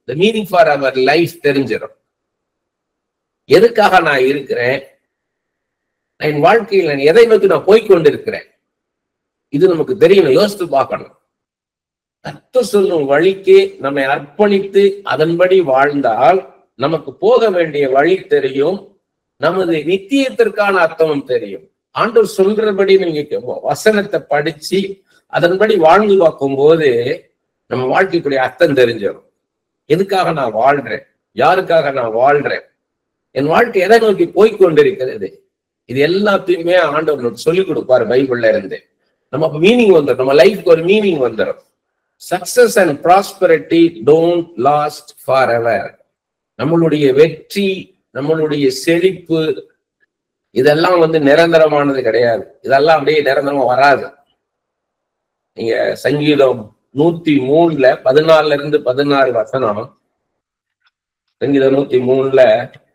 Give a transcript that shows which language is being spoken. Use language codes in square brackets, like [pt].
[en] The meaning for our life [ta] தெரிஞ்சிடும். எதுக்காக நான் இருக்கிறேன்? என் வாழ்க்கையில் நான் எதை நோக்கி நான் போய்கொண்டிருக்கிறேன்? இது நமக்கு தெரியணும், யோசித்து பார்க்கணும். கர்த்தர் சொல்லும் வழிக்கு நம்மை அர்ப்பணித்து அதன்படி வாழ்ந்தால் நமக்கு போக வேண்டிய வழி தெரியும், நமது நித்தியத்திற்கான அர்த்தமும் தெரியும். ஆண்டவர் சொல்றபடி நீங்க வசனத்தை படிச்சு அதன்படி வாழ்ந்து பார்க்கும் போது நம்ம வாழ்க்கைக்குரிய அர்த்தம் தெரிஞ்சிடும். எதுக்காக நான் வாழ்றேன்? யாருக்காக நான் வாழ்றேன்? என் வாழ்க்கை எதை நோக்கி போய்கொண்டிருக்கிறது? இது எல்லாத்தையுமே ஆண்டவர் சொல்லிக் கொடுப்பாரு பைபிள்ல இருந்து. நம்ம மீனிங் வந்துடும், நம்ம லைஃப்க்கு ஒரு மீனிங் வந்துடும். [en] Success and prosperity don't last forever. [ta] நம்மளுடைய வெற்றி, நம்மளுடைய செழிப்பு இதெல்லாம் வந்து நிரந்தரமானது கிடையாது. இதெல்லாம் அப்படியே நிரந்தரமா வராது. நீங்க சங்கீதம் 103 14 இருந்து 16 வசனம். சங்கீதம் 103